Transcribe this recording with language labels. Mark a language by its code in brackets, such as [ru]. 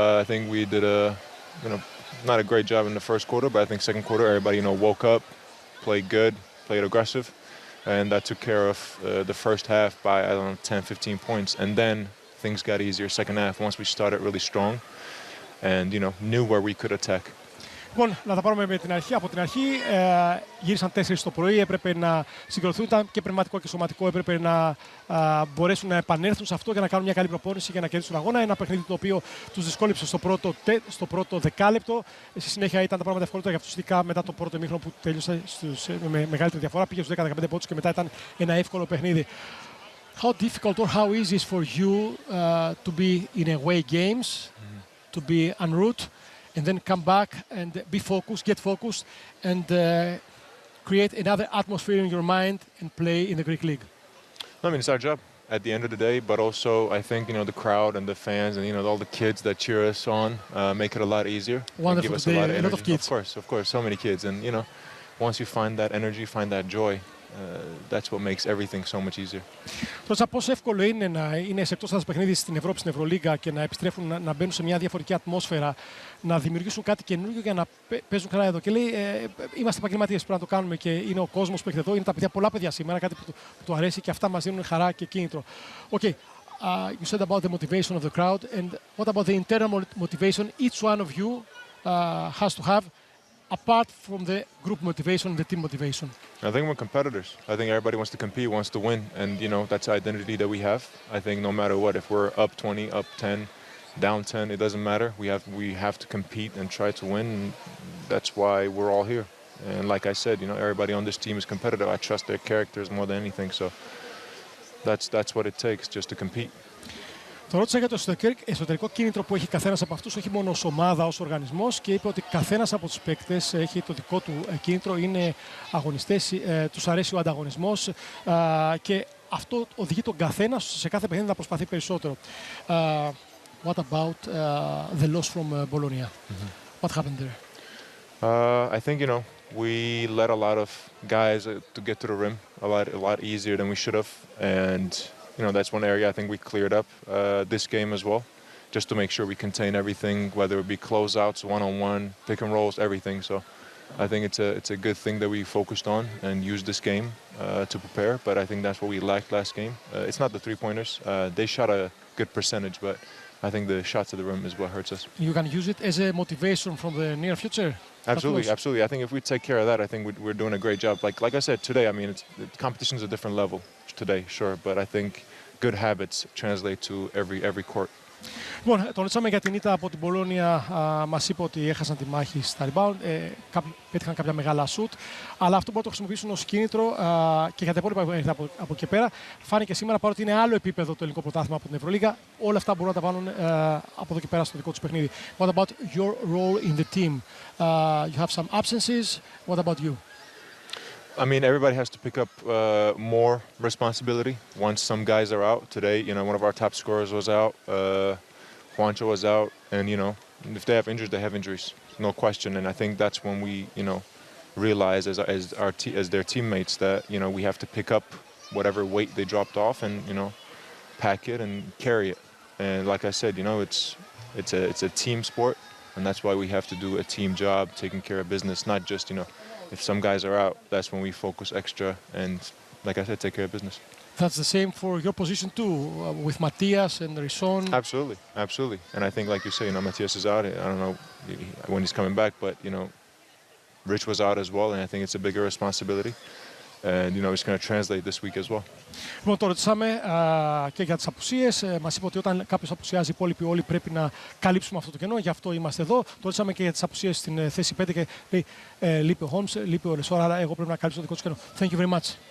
[en] I think we did not a great job in the first quarter, but I think second quarter, everybody, woke up, played good, played aggressive, and that took care of the first half by, 10, 15 points. And then things got easier second half once we started really strong and, knew where we could attack. [el] Λοιπόν, να τα πάρουμε με την αρχή. Από την αρχή γύρισαν 4 το πρωί, έπρεπε να συγκροθούν, ήταν και πνευματικό και σωματικό, έπρεπε να μπορέσουν να επανέλθουν σε αυτό για να κάνουν μια καλή προπόνηση για να κερδίσουν αγώνα. Ένα παιχνίδι το οποίο τους δυσκόλεψε στο πρώτο δεκάλεπτο. Στη συνέχεια ήταν τα πράγματα ευκολότερα για αυτούς, ειδικά μετά το πρώτο ημίχρονο που τέλειωσε με μεγαλύτερη διαφορά. Πήγε στους 10-15 πόντους και μετά ήταν ένα εύκολο παιχνίδι. [en] How difficult or how easy is for you to be in away games, to be en route, and then come back and be focused, get focused, and create another atmosphere in your mind and play in the Greek League? It's our job at the end of the day, but also I think, the crowd and the fans and, all the kids that cheer us on make it a lot easier. Wonderful, give us a lot of energy. A lot of kids. Of course, so many kids. And, once you find that energy, find that joy, that's what makes everything so much easier. [el] Τώρα, πόσο εύκολο είναι να είναι σε εκτός έδρας παιχνίδι στην Ευρώπη, στην Ευρωλίγκα και να επιστρέφουν, να μπαίνουν σε μια διαφορετική ατμόσφαιρα, να δημιουργήσουν κάτι καινούργιο για να παίζουν καλά εδώ. Και λέει, είμαστε επαγγελματίες, πρέπει να το κάνουμε και είναι ο κόσμος που έχετε εδώ, είναι τα παιδιά, πολλά παιδιά σήμερα, κάτι που του αρέσει και αυτά μας δίνουν χαρά και κίνητρο. [en] Okay, you said about the motivation of the crowd, and what about the internal motivation each one of you has to have, apart from the group motivation and the team motivation? I think we're competitors. I think everybody wants to compete, wants to win, and that's the identity that we have. I think no matter what, if we're up 20, up 10, down 10, it doesn't matter. We have to compete and try to win, and that's why we're all here. And like I said, everybody on this team is competitive. I trust their characters more than anything, so that's what it takes, just to compete. [el] Το ρώτησα για το εσωτερικό κίνητρο που έχει καθένας από αυτούς, όχι μόνο ως ομάδα, ως οργανισμός, και είπε ότι καθένας από τους παίκτες έχει το δικό του κίνητρο, είναι αγωνιστές, τους αρέσει ο ανταγωνισμός και αυτό οδηγεί τον καθένα σε κάθε παιχνίδι να προσπαθεί περισσότερο. [en] What about the loss from Bologna? What happened there? I think, we let a lot of guys to get to the rim a lot easier than we should have, and that's one area I think we cleared up this game as well, just to make sure we contain everything, whether it be closeouts, one-on-one, pick and rolls, everything. So I think it's a good thing that we focused on and used this game to prepare, but I think that's what we lacked last game. It's not the three-pointers. They shot a good percentage, but I think the shots at the rim is what hurts us. You can use it as a motivation from the near future? Absolutely. I think if we take care of that, I think we're doing a great job. Like I said, today, the competition's a different level today, sure, but I think good habits translate to every court. [el] Λοιπόν, τον ρωτήσαμε για την ήττα από την Πολόνια. Μας είπε ότι έχασαν τη μάχη στα rebound, πέτυχαν κάποια μεγάλα σουτ, αλλά αυτό μπορούν να το χρησιμοποιήσουν ως κίνητρο και για τα υπόλοιπα παιχνίδια από εκεί πέρα. Φάνηκε σήμερα, παρότι είναι άλλο επίπεδο το ελληνικό πρωτάθλημα από την Ευρωλίγα, όλα αυτά μπορούν να τα βάλουν από εδώ και πέρα στο δικό τους παιχνίδι. [en] What about your role in the team? You have some absences. What about you? Everybody has to pick up more responsibility once some guys are out. Today, one of our top scorers was out, Juancho was out, and, if they have injuries, they have injuries, no question. And I think that's when we, realize as their teammates that, we have to pick up whatever weight they dropped off and, pack it and carry it. And like I said, it's a team sport. And that's why we have to do a team job, taking care of business, not just, you know, if some guys are out, that's when we focus extra and, like I said, take care of business. That's the same for your position too, with Matthias and Rison. Absolutely, absolutely. And I think, like you say, you know, Matthias is out. I don't know when he's coming back, but, you know, Rich was out as well, and I think it's a bigger responsibility. And, you know, it's going to translate this week as well. [el] Λοιπόν, το ρωτήσαμε και για τις απουσίες. Μας είπε ότι όταν κάποιος απουσιάζει, οι υπόλοιποι όλοι πρέπει να καλύψουμε αυτό το κενό. Γι' αυτό είμαστε εδώ. Το ρωτήσαμε και για τις απουσίες στην θέση 5 και λέει λείπει ο Holmes, λείπει ο Ρεσόρ, άρα εγώ πρέπει να καλύψω το δικό του κενό. [en] Thank you very much.